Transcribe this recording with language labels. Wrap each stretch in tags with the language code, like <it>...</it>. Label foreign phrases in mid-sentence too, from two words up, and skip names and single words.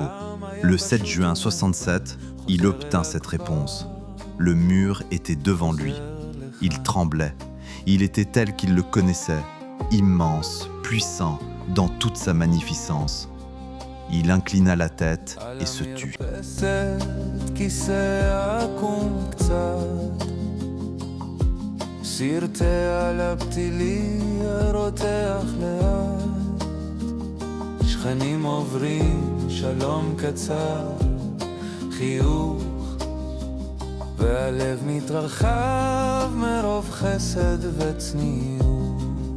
<fr>Le 7 juin 67, il obtint cette réponse. Le mur était devant lui. Il tremblait. Il était tel qu'il le connaissait, immense, puissant, dans toute sa magnificence. Il inclina la tête et se tut.</fr> <he>סרטי על הפתילי רותח לאט, שכנים עוברים שלום קצר, חיוך והלב מתרחב מרוב חסד וצניעות.</he>